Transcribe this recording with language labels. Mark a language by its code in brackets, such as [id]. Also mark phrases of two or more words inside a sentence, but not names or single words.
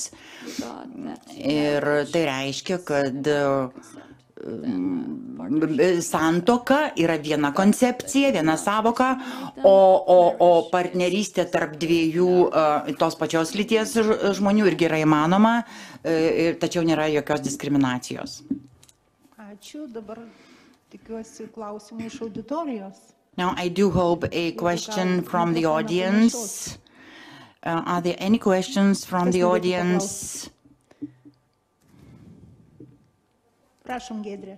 [lt] Ir tai reiškia, kad santuoka yra viena koncepcija, viena savoka, o partnerystė tarp dviejų tos pačios lyties žmonių irgi yra įmanoma, tačiau nėra jokios diskriminacijos. Ačiū, dabar tikiuosi klausimų iš auditorijos. [en] Now, I do hope a question from the audience. Are there any questions from the audience? [lt] Prašom, Giedrė.